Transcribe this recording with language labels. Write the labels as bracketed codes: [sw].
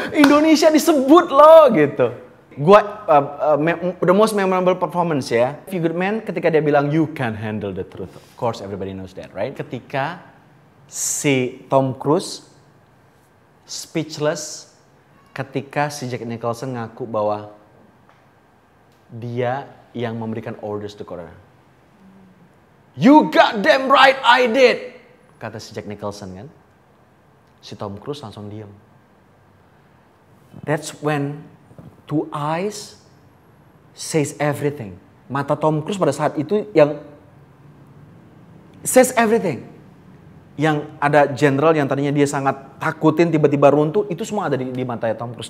[id] Indonesia disebut loh gitu. [en] Gua the most memorable performance ya, Few Good Men [id] ketika dia bilang [en] you can handle the truth. Of course everybody knows that, right? [id] Ketika si Tom Cruise speechless ketika si Jack Nicholson ngaku bahwa dia yang memberikan [en] orders to Korea. You got damn right I did, [id] kata si Jack Nicholson kan. Si Tom Cruise langsung diam. [en] That's when two eyes says everything. [id] Mata Tom Cruise pada saat itu yang [en] says everything. [id] Yang ada general yang tadinya dia sangat takutin tiba-tiba runtuh, itu semua ada di mata Tom Cruise.